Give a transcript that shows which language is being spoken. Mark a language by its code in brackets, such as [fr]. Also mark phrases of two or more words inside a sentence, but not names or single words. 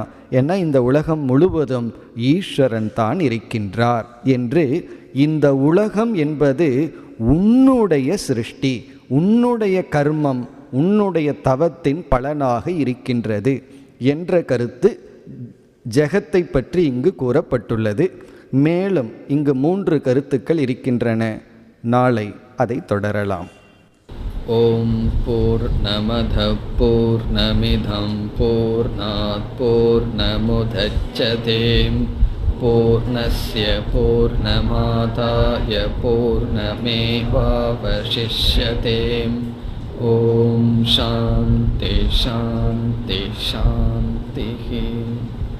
[ta] ஏன்னா இந்த உலகம் முழுவதும் ஈஸ்வரன் தான் இருக்கின்றார் என்று இந்த உலகம் என்பது உன்னுடைய சிருஷ்டி, உன்னுடைய கர்மம், உன்னுடைய தவத்தின் பலனாக இருக்கின்றது என்ற கருத்து ஜெகத்தை பற்றி இங்கு கூறப்பட்டுள்ளது. மேலும் இங்கு 3 கருத்துக்கள் இருக்கின்றன. நாளை அதை தொடரலாம். [sa] ओम् पूर्णमद पूर्णमिदं पूर्णात् पूर्णमुदच्यते पूर्णस्य पूर्णमादाय पूर्णमेवावशिष्यते. ओम् शान्ति शान्ति शान्ति.